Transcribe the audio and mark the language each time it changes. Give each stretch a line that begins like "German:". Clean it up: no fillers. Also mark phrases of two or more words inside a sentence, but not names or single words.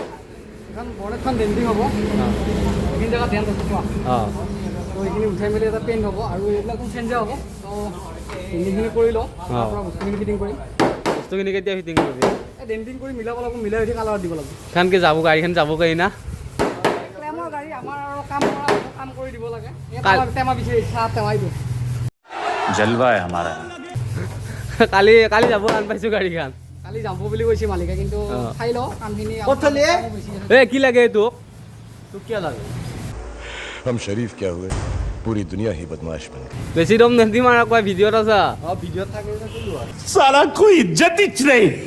Assamese: এখন বনেটখন ডেণ্টিং হ'ব এইখিনি জেগাত ধ্যান ৰাখিব তো এইখিনি উঠাই মেলি এটা পেইণ্ট হ'ব আৰু এইবিলাকো চেঞ্জ হ'ব তো ডেণ্টিংখিনি কৰি লওঁ তাৰপৰা বস্তুখিনি ফিটিং কৰিম বস্তুখিনি কেতিয়া ফিটিং কৰিবি এই ডেণ্টিং কৰি মিলাব লাগিব মিলাই উঠি কালাৰত দিব লাগিব খানকে যাব গাড়ীখন যাব কাই না ক্লেমৰ গাড়ী আমাৰ আৰু কাম কৰি দিব লাগে টেমা বিচাৰি চাহ টেমাই দিওঁ
Hindi: जलवा है हमारा
Assamese: কালি যাব আন পাইছো গাড়ীখন কালি যাব বুলি কৈছে মালিকে কিন্তু চাই লওঁ কামখিনি এ কি লাগে তোক তোক কিয় লাগে
Hindi: हम शरीफ क्या हुए पूरी दुनिया ही बदमाश बन गई
Assamese: বেছি দম নেদি মাৰা কয় ভিডিঅ'ত আছা
Hindi: साला कोई इज्जत ही नहीं